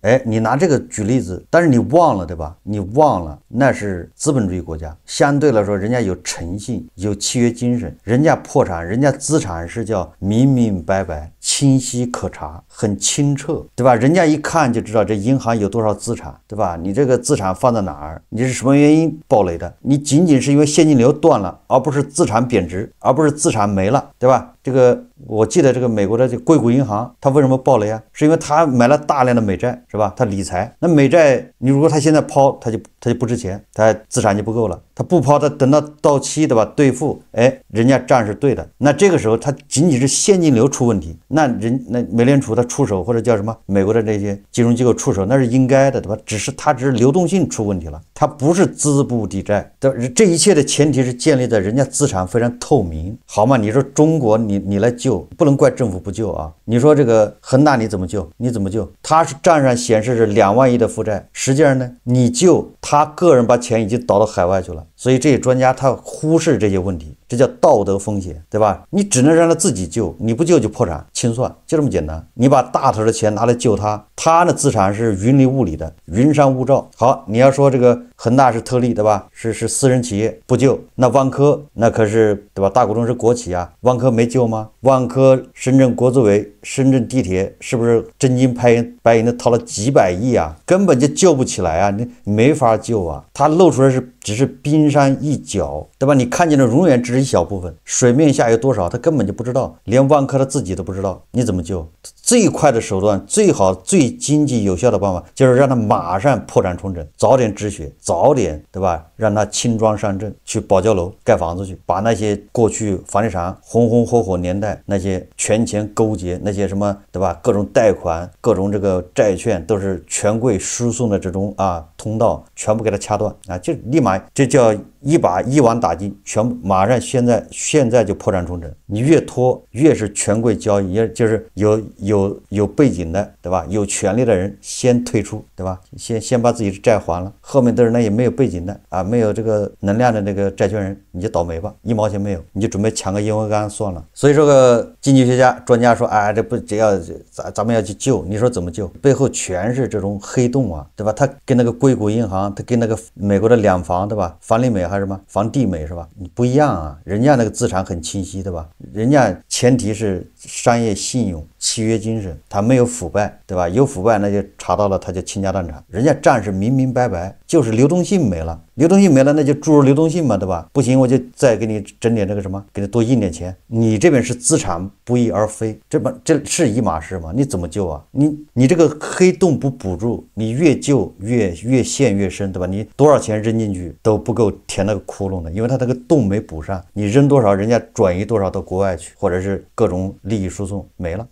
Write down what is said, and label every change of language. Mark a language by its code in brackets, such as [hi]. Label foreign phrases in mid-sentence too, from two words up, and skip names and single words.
[zh] 你拿這個舉例子，但是你忘了對吧？你忘了那是資本主義國家，相對來說人家有誠信，有契約精神，人家破產，人家資產是叫明明白白、清晰可查，很清澈，對吧？人家一看就知道這銀行有多少資產，對吧？你這個資產放在哪兒？你是什麼原因暴雷的？你僅僅是因為現金流斷了，而不是資產貶值，而不是資產沒了，對吧？這個我記得這個美國的這個硅谷銀行，它為什麼暴雷啊？是因為它買了大量的美債，是吧？它理財，那美債你如果它現在拋，它就不值錢，它資產就不夠了。它不拋，它等到期，對吧？兌付，人家賬是對的。那這個時候它僅僅是現金流出問題，那美聯儲它出手或者叫什麼美國的這些金融機構出手，那是應該的，對吧？只是流動性出問題了，它不是資不抵債。這一切的前提是建立在人家資產非常透明，好嗎？你說中國你來救，不能怪政府不救啊。你說這個恆大你怎麼救？他是賬上顯示是2萬億的負債，實際上呢，你救他個人把錢已經倒到海外去了。所以這些專家他忽視這些問題，這叫道德風險，对吧？你只能讓他自己救，你不救就破產清算，就這麼簡單。你把大頭的錢拿來救他的資產是雲裡霧裡的，雲山霧罩。好，你要說這個恆大是特例，對吧？是私人企業不救，那萬科那可是對吧？大股東是國企啊，萬科沒救嗎？萬科深圳国資委、深圳地鐵是不是真金白銀的掏了幾百億啊？根本就救不起來啊，你沒法救啊。它露出來只是冰山一角，對吧？你看見的永遠只是一小部分，水面下有多少他根本就不知道，連萬科他自己都不知道，你怎麼救？最快的手段，最好最经济有效的办法就是讓他馬上破產重整，早點止血，早點對吧？讓他輕裝上陣，去保交樓蓋房子去，把那些過去房地產紅紅火火年代那些權錢勾結，那些什麼對吧？各種貸款、各種這個債券都是權貴輸送的這種通道，全部給他掐斷啊！就立馬這叫一网打盡，全部馬上現在就破產重整。你越拖越是权貴交易，也就是有背景的，对吧？有權利的人先退出，对吧？先把自己的債還了，後面都是那些沒有背景的沒有這個能量的那個債權人，你就倒霉吧，1毛錢沒有，你就準備搶個煙灰缸算了。所以這個經濟學家專家說，咱們要去救，你說怎麼救？背後全是這種黑洞啊，對吧？他跟那個硅谷銀行，他跟那個美國的兩房，對吧？房利美還是什麼房地美是吧？你不一樣啊，人家那個資產很清晰，对吧？人家前提是商業信用、契約精神，他沒有腐敗，對吧？有腐敗那就查到了，他就傾家蕩產。人家賬是明明白白，就是流動性沒了，那就注入流動性嘛，对吧？不行我就再给你整點這個什麼，給你多印點錢。你這邊是資產不翼而飛，這是一碼事嗎？你怎麼救啊？你這個黑洞不補住，你越救越陷越深，對吧？你多少錢扔進去都不夠填那個窟窿的，因為它那個洞沒補上，你扔多少人家轉移多少到國外去，或者是各種利益输送沒了。